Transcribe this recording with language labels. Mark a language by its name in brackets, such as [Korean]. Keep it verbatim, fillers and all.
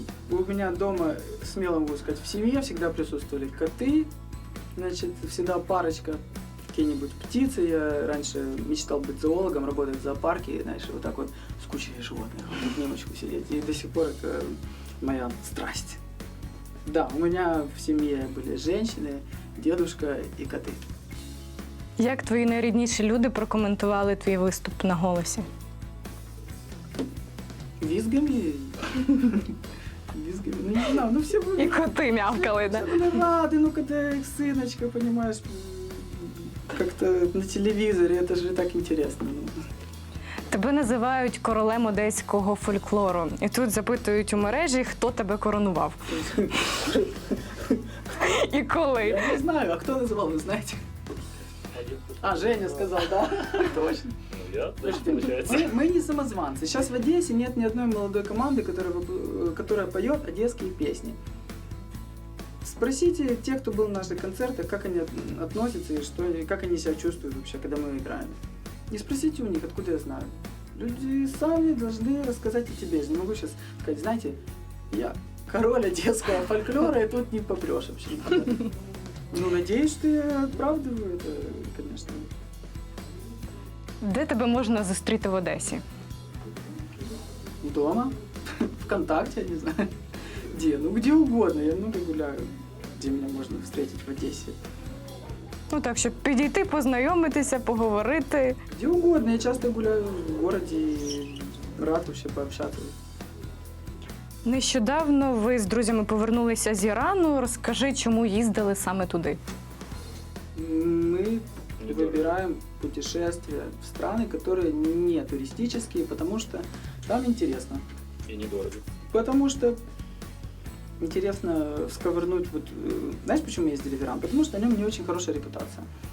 [Russian] У меня дома, смело могу сказать, в семье всегда присутствовали коты, значит, всегда парочка, какие-нибудь птицы. Я раньше мечтал быть зоологом, работать в зоопарке, знаешь, вот так вот с кучей животных, вот в немочку сидеть. И до сих пор это моя страсть. Да, у меня в семье были женщины, дедушка и коты. [Ukrainian] Як твої найрідніші люди прокоментували твій виступ на голосі? [Russian] Визгами. Визгами. Ну, не знаю, ну все были. [Ukrainian] І коти мявкали, да? [Russian] Ну, рады, ну-ка ты, сыночка, понимаешь, как-то на телевизоре, это же так интересно. [Ukrainian] Тебе називають королем одеського фольклору. І тут запитують у мережі, хто тебе коронував. І коли. Я не знаю, а хто називав, ви знаєте? [Russian] А, Женя сказал, да? Точно. Ну, я, значит, получается. Мы, мы не самозванцы. Сейчас в Одессе нет ни одной молодой команды, которая, которая поет одесские песни. Спросите тех, кто был на наших концертах, как они относятся и что, и как они себя чувствуют вообще, когда мы играем. И спросите у них, откуда я знаю. Люди сами должны рассказать о тебе. Я не могу сейчас сказать, знаете, я король одесского фольклора, и тут не попрешь вообще. [Ukrainian] Ну, надіюсь, що я оправдую це, звісно. Де тебе можна зустріти в Одесі? [Russian] Дома, ВКонтакте, я не знаю. Где? Ну, где угодно, я много гуляю. Где меня можно встретить в Одесі? [Ukrainian] Ну, так, щоб підійти, познайомитися, поговорити. [Russian] Где угодно, я часто гуляю в городі, рад ще пообщатися. [Ukrainian] Нещодавно ви з друзями повернулися з Ірану. Розкажи, чому їздили саме туди? [Russian] Мы выбираем путешествия в страны, которые не туристические, потому что там интересно. И недорого. Потому что интересно сковырнуть. Вот, знаешь, почему мы ездили в Иран? Потому что на нем не очень хорошая репутация.